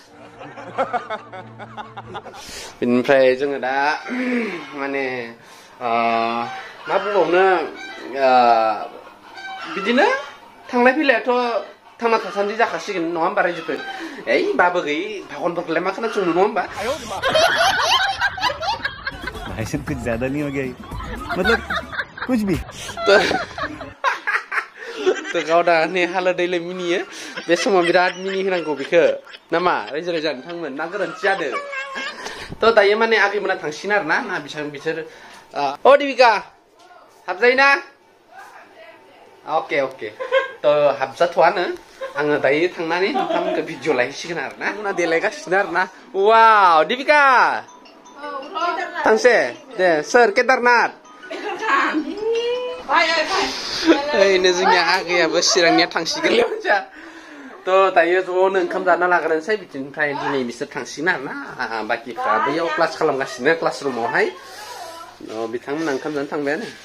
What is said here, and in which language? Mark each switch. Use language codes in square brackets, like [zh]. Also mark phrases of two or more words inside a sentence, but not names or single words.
[brx] बिनिफ्राय जोङो दा माने मा बुंबावनो बिदिनो थांलाय फैलायाथ' थांना थासान्दि जाखासिगोन नङा होमबा रायजोफोर ओइ बाबो गै भागनफोरखौलाय मा खोनासंनो नङा होमबा [hi] भाई साहब कुछ ज्यादा नहीं हो गया मतलब कुछ भी [brx] तो गावदाङा हालोदैलाय मिनियो बे समाव बिराद मिनि होनांगौ बेखौ नामा रायजो राजा नोंथांमोन ना गोरोन्थि जादों थ' दायो माने आगैमोना थांसिगोन आरो ना बिसोर अ देबिका हाबजायोना ओके थ' हाबजाथ'आनो आङो दायो थांनानै नोंथांमोनखौ भिडिअ लायहैसिगोन आरो ना उना देलायगासिनो आरो ना वाव देबिका थांसे दे सोर केदारनाथ ओइनो जोंनि आगैयाबो चिरांनिया थांसिगोन थ' दायो ज'नो ओंखाम जाना लाग्रोनोसै बिदिनिफ्राय दिनै बिसोर थांसिगोन आरो ना बाखिफ्रा बैयाव क्लास खालामगासिनो क्लास रुमावहाय बिथांमोना ओंखाम जानो थांबायानो